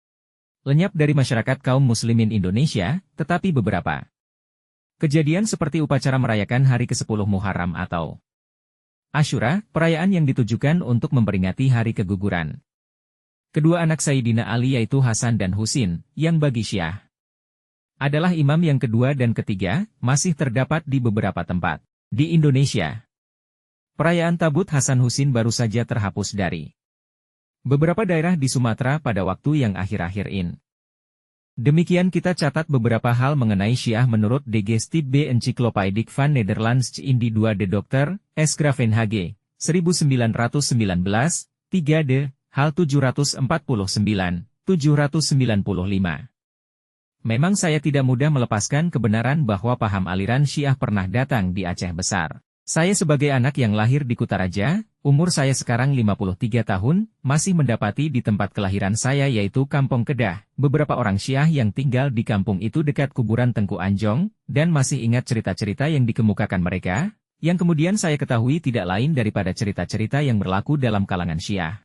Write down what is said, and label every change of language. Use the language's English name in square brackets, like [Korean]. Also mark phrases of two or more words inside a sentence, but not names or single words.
[Indonesian] itu lenyap dari masyarakat kaum muslimin Indonesia, tetapi beberapa kejadian seperti upacara merayakan hari ke-10 Muharram atau Asyura, perayaan yang ditujukan untuk memperingati hari keguguran kedua anak Sayyidina Ali yaitu Hasan dan Husin, yang bagi Syiah adalah imam yang kedua dan ketiga, masih terdapat di beberapa tempat di Indonesia. Perayaan Tabut Hasan Husin baru saja terhapus dari beberapa daerah di Sumatera pada waktu yang akhir-akhir ini. Demikian kita catat beberapa hal mengenai Syiah menurut De Gesticht B. Encyclopedic van Nederlands in die 2 de Dr. S. Gravenhage, 1919, 3 de, hal 749, 795. Memang saya tidak mudah melepaskan kebenaran bahwa paham aliran Syiah pernah datang di Aceh Besar. Saya sebagai anak yang lahir di Kutaraja, umur saya sekarang 53 tahun, masih mendapati di tempat kelahiran saya yaitu Kampung Kedah, beberapa orang Syiah yang tinggal di kampung itu dekat kuburan Tengku Anjong, dan masih ingat cerita-cerita yang dikemukakan mereka, yang kemudian saya ketahui tidak lain daripada cerita-cerita yang berlaku dalam kalangan Syiah.